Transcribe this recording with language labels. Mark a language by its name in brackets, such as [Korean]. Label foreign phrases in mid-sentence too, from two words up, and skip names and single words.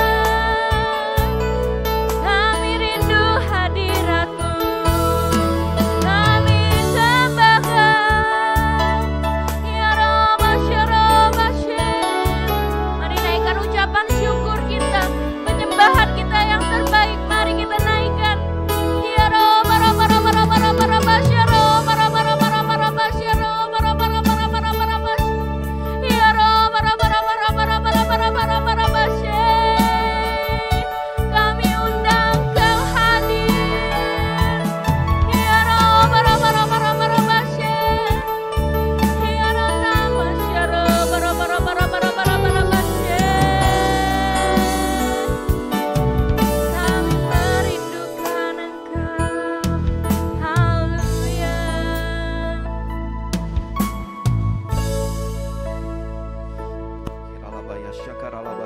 [Indonesian] Kami rindu hadirat-Mu, kami sembahkan. Ya Roba Syaroba Syir. Mari naikkan ucapan syukur kita, penyembahan kita yang terbaik. Mari kita naikkan. Ya Roba Roba Roba Roba Roba Roba Syaroba Roba Roba Roba Roba Syaroba Roba Roba Roba Roba Roba. Ya Roba Roba Roba Roba Roba Roba Roba Roba Roba Syir. Kami undang Kau hadir. Ya Roba Roba Roba Roba Roba Syir. Ya Roba Syaroba Roba Roba Roba Roba Roba Roba Syir. Kami merindukan Engkau. Haleluya. Kiralaba ya syakaralaba.